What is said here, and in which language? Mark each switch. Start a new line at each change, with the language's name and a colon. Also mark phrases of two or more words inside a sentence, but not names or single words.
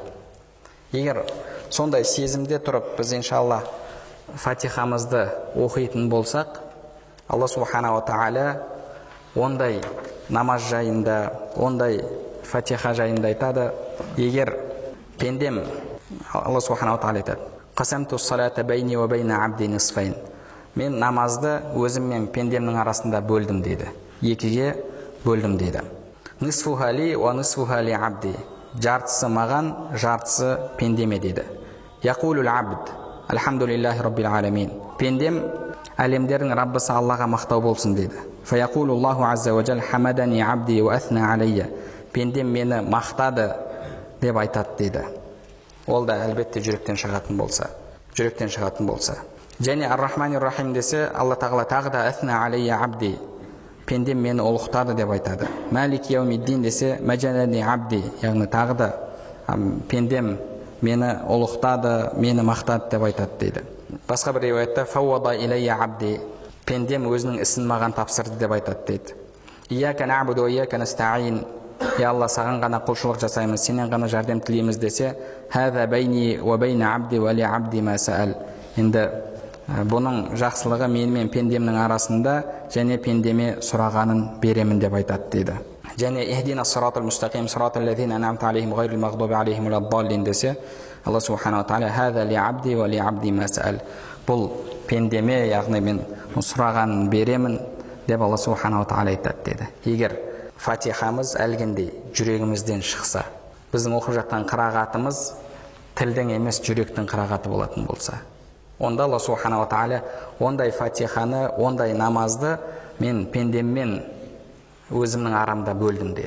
Kazakh: Егер сондай сезімде тұрып, біз иншалла фатихамызды оқитын болсақ, Алла
Arabic: سبحانه وتعالى
Kazakh: ондай намаз жайында, ондай фатиха жайында айтады: егер пендем, Алла
Arabic: سبحانه وتعالى
Kazakh: айтады:
Arabic: قسمت الصلاة بيني وبين عبدي نصفين,
Kazakh: мен намазды өзім мен пендемнің арасында бөлдім дейді, екіге бөлдім дейді.
Arabic: نصفها لي ونصفها لعبدي,
Kazakh: жартысы маған, жартысы пендеме дейді.
Arabic: يقول العبد الحمد لله رب العالمين,
Kazakh: пендем әлемдердің Раббысы Аллаға мақтау болсын дейді.
Arabic: فيقول الله عز وجل حمدني عبدي وأثنى علي,
Kazakh: пендем мені мақтады деп айтады дейді. Ол да әлбетте жүректен шығатын болса. Және
Arabic: الرحمن الرحيم
Kazakh: десе, Алла тағала тағы да
Arabic: أثنى علي عبدي,
Kazakh: пендем мені ұлықтады деп айтады.
Arabic: مالك يوم الدين
Kazakh: десе,
Arabic: مجدني عبدي,
Kazakh: яғни тағы да пендем мені ұлықтады, мені мақтады деп айтады дейді. Басқа бір риуаятта
Arabic: فوض إلي عبدي,
Kazakh: пендем өзінің ісін маған тапсырды деп айтады дейді.
Arabic: إياك نعبد وإياك نستعين,
Kazakh: я Алла, саған ғана құлшылық жасаймыз, сенен ғана жәрдем тілейміз десе,
Arabic: هذا بيني وبين عبدي ولعبدي ما سأل,
Kazakh: енді бұның жақсылығы мен мен пендемнің арасында, және пендеме сұрағанын беремін деп айтады дейді.
Arabic: Және اهدنا الصراط المستقيم صراط الذين أنعمت عليهم غير المغضوب عليهم ولا الضالين
Kazakh: десе, Алла
Arabic: سبحانه وتعالى هذا لعبدي ولعبدي ما سأل,
Kazakh: бұл пендеме, яғни мен сұрағанын беремін деп Алла
Arabic: سبحانه وتعالى
Kazakh: айтады деді. Егер фатихамыз әлгіндей жүрегімізден шықса, біздің оқып жатқан қырағатымыз тілдің емес жүректің қырағаты болатын болса, онда Алла
Arabic: سبحانه وتعالى
Kazakh: ондай фатиханы, ондай намазды мен пендеммен өзімнің арамда бөлдім деді.